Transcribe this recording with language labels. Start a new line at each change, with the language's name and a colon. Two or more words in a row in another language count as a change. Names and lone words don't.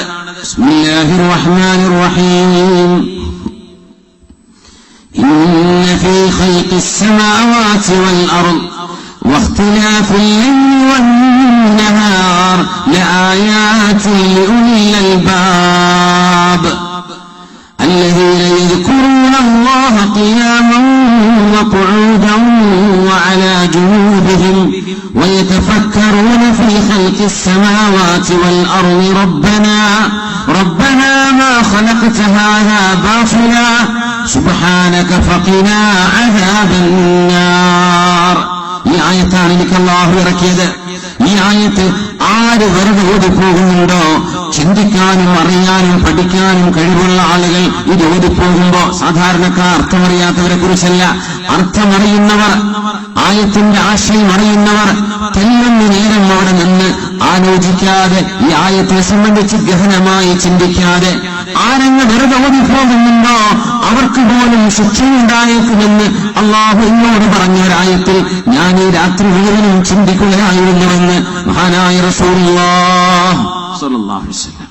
Arabic: بسم الله الرحمن الرحيم. إن في خلق السماوات والأرض واختلاف الليل والنهار لآيات لأولي الألباب الذين يذكرون الله قياما وقعودا وعلى جنوبهم ويتفكرون في خلق السماوات والأرض ربنا ما خلقت هذا باطلا سبحانك فقنا عذاب النار.
Malayalam: ഈ ആയത്താണ് എനിക്ക് അല്ലാഹു ഇറക്കിയത്. ഈ ആയത്ത് ആര് വെറുതെ ഓടിപ്പോകുന്നുണ്ടോ, ചിന്തിക്കാനും അറിയാനും പഠിക്കാനും കഴിവുള്ള ആളുകൾ ഇത് ഓടിപ്പോകുമ്പോ, സാധാരണക്കാർ അർത്ഥമറിയാത്തവരെ കുറിച്ചല്ല, അർത്ഥമറിയുന്നവർ, ആയത്തിന്റെ ആശയം അറിയുന്നവർ തെല്ലുന്ന നേരം അവിടെ നിന്ന് ആലോചിക്കാതെ, ഈ ആയത്തെ സംബന്ധിച്ച് ഗഹനമായി ചിന്തിക്കാതെ ആരങ്ങ് വെറുതെ ഓടിപ്പോകുന്നുണ്ടോ അവർക്ക് പോലും ശിക്ഷയുണ്ടായേക്കുമെന്ന് അല്ലാഹു എന്നോട് പറഞ്ഞൊരായത്തിൽ ഞാൻ ഈ രാത്രി മുഴുവനും ചിന്തിക്കുകയായിരുന്നുവെന്ന് മഹാനായ റസൂലുള്ളാഹി
Arabic: صلى الله عليه وسلم.